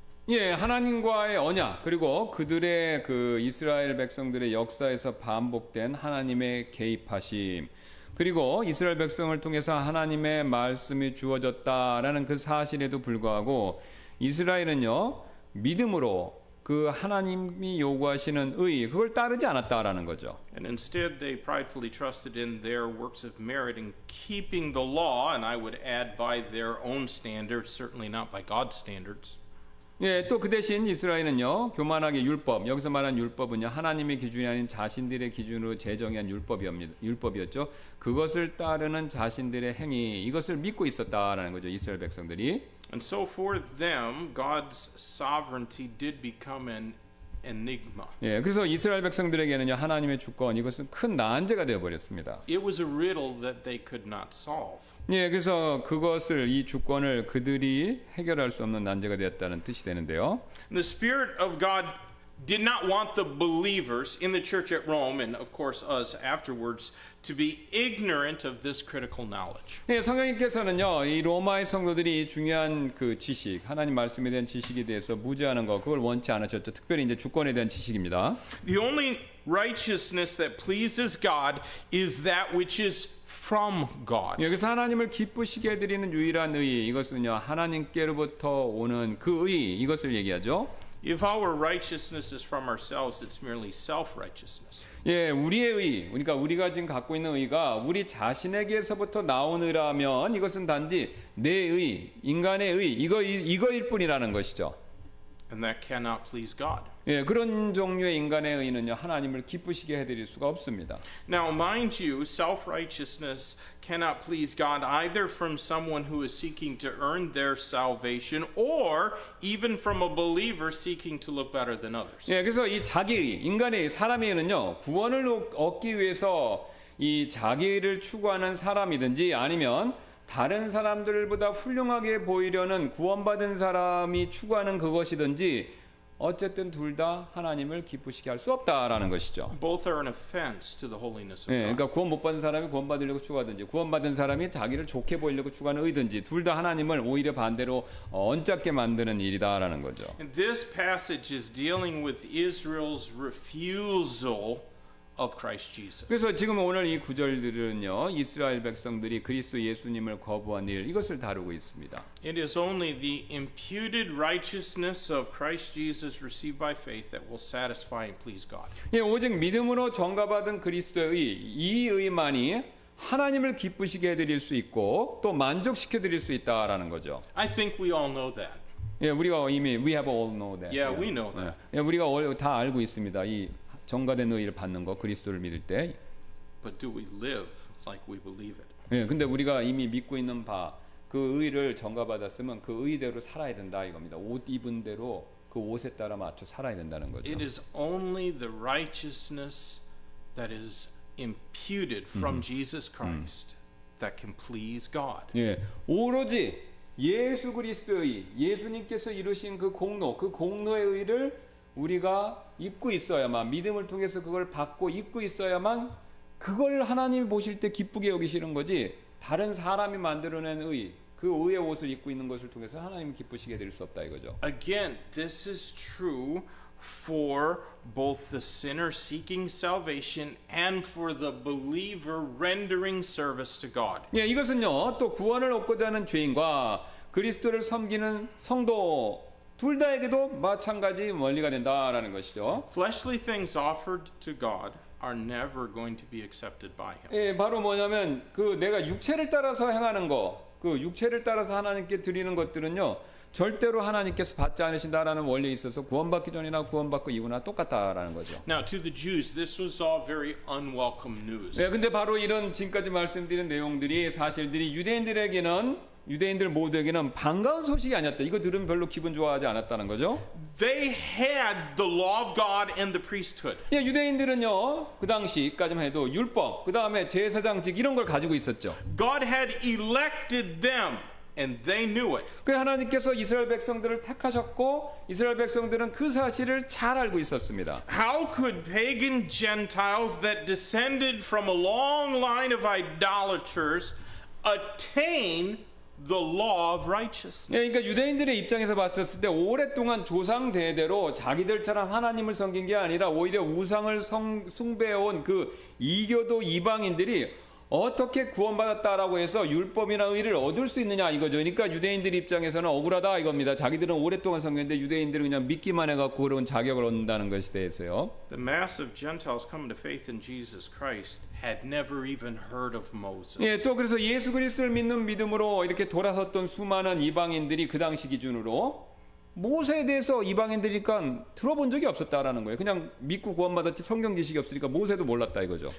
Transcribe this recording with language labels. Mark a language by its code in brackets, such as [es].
[ko] 예, 하나님과의 언약 그리고 그들의 그 이스라엘 백성들의 역사에서 반복된 하나님의 개입하심 그리고 이스라엘 백성을 통해서 하나님의 말씀이 주어졌다라는 그 사실에도 불구하고 이스라엘은요 믿음으로 그 하나님이 요구하시는 의 그걸 따르지 않았다라는 거죠. [en] And instead, they pridefully trusted in their works of merit in keeping the law, and I would add by their own standards, certainly not by God's standards. [ko] 예, 또 그 대신 이스라엘은요 교만하게 율법 여기서 말한 율법은요 하나님의 기준이 아닌 자신들의 기준으로 제정한 율법이었죠. 그것을 따르는 자신들의 행위 이것을 믿고 있었다라는 거죠. 이스라엘 백성들이. [en] And so for them, God's sovereignty did become an enigma. [ko] 예, 그래서 이스라엘 백성들에게는요 하나님의 주권 이것은 큰 난제가 되어 버렸습니다. [en] It was a riddle that they could not solve. [ko] 예, 그래서 그것을 이 주권을 그들이 해결할 수 없는 난제가 되었다는 뜻이 되는데요. [en] The Spirit of God did not want the believers in the church at Rome, and of course us afterwards, to be ignorant of this critical knowledge. [ko] 예, 성령님께서는요 이 로마의 성도들이 중요한 그 지식, 하나님 말씀에 대한 지식에 대해서 무지하는 거 그걸 원치 않으셨죠. 특별히 이제 주권에 대한 지식입니다. [en] The only righteousness that pleases God is that which is from God. [ko] 여기서 하나님을 기쁘시게 해드리는 유일한 의 이것은요 하나님께로부터 오는 그 의 이것을 얘기하죠. [en] If our righteousness is from ourselves, it's merely self-righteousness. [ko] 예, 우리의 의, 그러니까 우리가 지금 갖고 있는 의가 우리 자신에게서부터 나온 의라면 이것은 단지 내 의, 인간의 의, 이거일 뿐이라는 것이죠. [en] And that cannot please God. [ko] 예, 그런 종류의 인간의 의는요 하나님을 기쁘시게 해드릴 수가 없습니다. [en] Now, mind you, self-righteousness cannot please God either from someone who is seeking to earn their salvation or even from a believer seeking to look better than others. [ko] 예, 그래서 이 자기의, 인간의 사람의 의는요 구원을 얻기 위해서 이 자기를 추구하는 사람이든지 아니면 다른 사람들보다 훌륭하게 보이려는 구원받은 사람이 추구하는 그것이든지 어쨌든 둘 다 하나님을 기쁘시게 할 수 없다라는 것이죠. [en] Both are an offense to the holiness of 예, God. [ko] 그러니까 구원 못 받은 사람이 구원 받으려고 추구하든지 구원받은 사람이 자기를 좋게 보이려고 추구하는 의든지 둘 다 하나님을 오히려 반대로 언짢게 만드는 일이다라는 거죠. [en] And this passage is dealing with Israel's refusal of Christ Jesus. [ko] 그래서 지금 오늘 이 구절들은요 이스라엘 백성들이 그리스도 예수님을 거부한 일 이것을 다루고 있습니다. [en] It is only the imputed righteousness of Christ Jesus received by faith that will satisfy and please God. [ko] 예, 오직 믿음으로 정가받은 그리스도의 의, 이 의만이 하나님을 기쁘시게 해드릴 수 있고 또 만족시켜 드릴 수 있다라는 거죠. [en] I think we all know that. [ko] 예, 우리가 이미 [en] we have all know that. Yeah, we know that. [ko] 예, 우리가 다 알고 있습니다. 이 정가된 의를 받는 거 그리스도를 믿을 때. [en] But do we live like we believe it? [ko] 예, 근데 우리가 이미 믿고 있는 바 그 의를 정가받았으면 그 의대로 살아야 된다 이겁니다. 옷 입은 대로 그 옷에 따라 맞춰 살아야 된다는 거죠. [en] It is only the righteousness that is imputed from Jesus Christ that can please God. [ko] 예, 오로지 예수 그리스도의 예수님께서 이루신 그 공로의 의를 우리가 입고 있어야만 믿음을 통해서 그걸 받고 입고 있어야만 그걸 하나님이 보실 때 기쁘게 여기시는 거지 다른 사람이 만들어낸 의, 그 의의 옷을 입고 있는 것을 통해서 하나님이 기쁘시게 될 수 없다 이거죠. [en] Again, this is true for both the sinner seeking salvation and for the believer rendering service to God. [ko] 예, 이것은요 또 구원을 얻고자 하는 죄인과 그리스도를 섬기는 성도 둘 다에게도 마찬가지 원리가 된다라는 것이죠. [en] Fleshly things offered to God are never going to be accepted by Him. [ko] 예, 바로 뭐냐면 그 내가 육체를 따라서 행하는 거, 그 육체를 따라서 하나님께 드리는 것들은요 절대로 하나님께서 받지 않으신다라는 원리에 있어서 구원받기 전이나 구원받고 이후나 똑같다라는 거죠. [en] Now, to the Jews, this was all very unwelcome news. [ko] 예, 근데 바로 이런 지금까지 말씀드린 내용들이 사실들이 유대인들 모두에게는 반가운 소식이 아니었다. 이거 들으면 별로 기분 좋아하지 않았다는 거죠. [en] They had the law of God and the priesthood. [ko] 예, 유대인들은요 그 당시까지만 해도 율법, 그 다음에 제사장직 이런 걸 가지고 있었죠. [en] God had elected them, and they knew it. [ko] 그 하나님께서 이스라엘 백성들을 택하셨고 이스라엘 백성들은 그 사실을 잘 알고 있었습니다. [en] How could pagan Gentiles that descended from a long line of idolaters attain the law of righteousness. [ko] 예, 그러니까 유대인들의 입장에서 봤었을 때 오랫동안 조상 대대로 자기들처럼 하나님을 섬긴 게 아니라 오히려 우상을 숭배해온 그 이교도 이방인들이 어떻게 구원받았다라고 해서 율법이나 의를 얻을 수 있느냐 이거죠. 그러니까 유대인들 입장에서는 억울하다 이겁니다. 자기들은 오랫동안 섬겼는데 유대인들은 그냥 믿기만 해갖고 그런 자격을 얻는다는 것에 대해서요. [en] The mass of Gentiles coming to faith in Jesus Christ had never even heard of Moses. [ko] 예, 또 그래서 예수 그리스도를 믿는 믿음으로 이렇게 돌아섰던 수많은 이방인들이 그 당시 기준으로 모세에 대해서 이방인들이니까 들어본 적이 없었다라는 거예요. 그냥 믿고 구원받았지 성경 지식이 없으니까 모세도 몰랐다 이거죠.